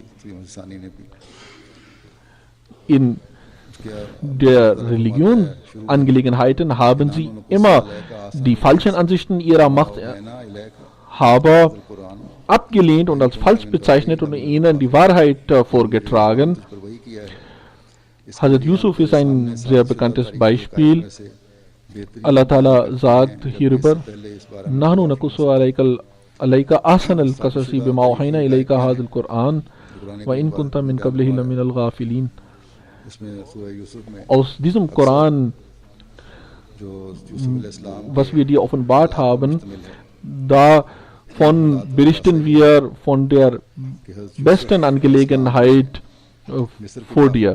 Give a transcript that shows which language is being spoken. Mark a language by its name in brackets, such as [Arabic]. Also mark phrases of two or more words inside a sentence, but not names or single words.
[German] In der Religionsangelegenheiten haben sie immer die falschen Ansichten ihrer Machthaber abgelehnt und als falsch bezeichnet und ihnen die Wahrheit vorgetragen. Hazrat Yusuf ist ein sehr bekanntes Beispiel. [Arabic] الله تعالى [German] sagt hierüber, [Arabic] نحن نقص عليك أحسن القصص بما أوحينا إليك هذا القرآن وإن كنت من قبله لمن الغافلين. [German] Aus diesem Koran, was wir dir offenbart haben, davon berichten wir von der besten Angelegenheit vor dir.